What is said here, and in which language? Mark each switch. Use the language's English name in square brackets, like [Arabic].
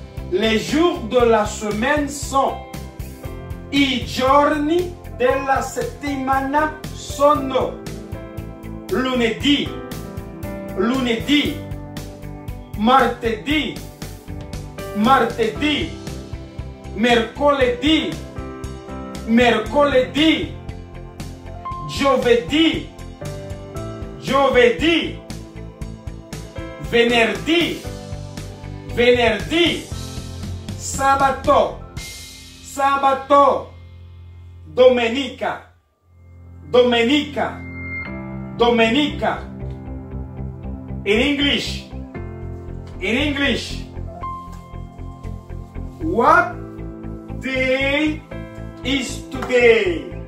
[French] Les jours de la semaine sont. [Italian] I giorni della settimana sono. Lunedì, lunedì, martedì, martedì, mercoledì, mercoledì, giovedì, giovedì, venerdì, venerdì, sabato, sabato, domenica, domenica, domenica. [English] In English, what day is today?